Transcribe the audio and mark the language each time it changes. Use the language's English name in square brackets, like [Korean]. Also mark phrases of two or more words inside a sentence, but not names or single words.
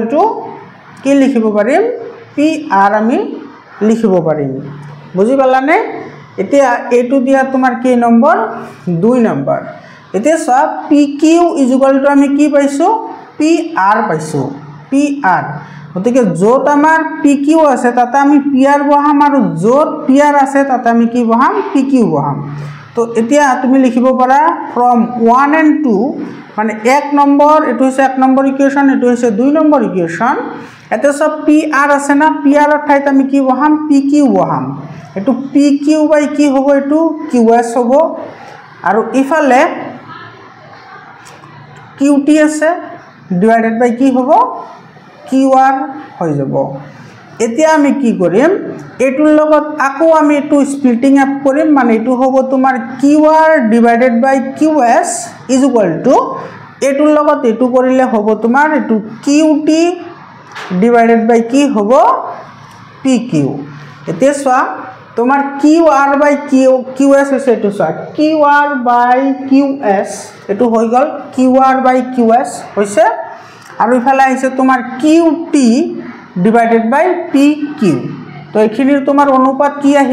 [Assamese] টু কি লিখিব পাৰিম PR আমি লিখিব পাৰিম বুজি পালানে এতিয়া এটু দিয়া তোমাৰ কি নম্বৰ 2 নম্বৰ এতিয়া সব [English] PQ is equal [Assamese] টু আমি কি পাইছো PR পাইছো PR গতিকে যত আমাৰ PQ আছে তাতে আমি PR বহাম আৰু যত PR আছে তাতে আমি কি বহাম PQ বহাম তো এতিয়া তুমি লিখিব পাৰা [English] from 1 and 2 [Assamese] মানে 1 নম্বৰ এটো হৈছে 1 নম্বৰ ইকুয়েশন এটো হৈছে 2 নম্বৰ ইকুয়েশন এতে সব PR আছে না PR ৰ ঠাইত আমি কি বহাম PQ বহাম এটো [English] PQ by [Assamese] কি হ'ব এটো QS হ'ব আৰু ইফালে QT আছে [English] divided by [Assamese] কি হ'ব QR হৈ যাব এতিয়া আমি কি কৰিম এটুৰ লগত আকো আমি এটু [English] splitting up [Assamese] কৰিম মানে এটু হ'ব তোমাৰ [English] QR divided by QS is equal to [Assamese] এটুৰ লগত এটু কৰিলে হ'ব তোমাৰ এটু [English] QT divided by [Assamese] কি হ'ব PQ এতিয়া চোৱা তোমার [English] QR by QS [Assamese] হৈছে এটু চোৱা [English] QR by QS [Assamese] এটু হৈ গল [English] QR by QS [Assamese] হৈছে আৰু ইফালে আহিছে তোমাৰ [English] QT divided by PQ [Assamese] তো এইখিনিৰ তোমাৰ অনুপাত কি আহি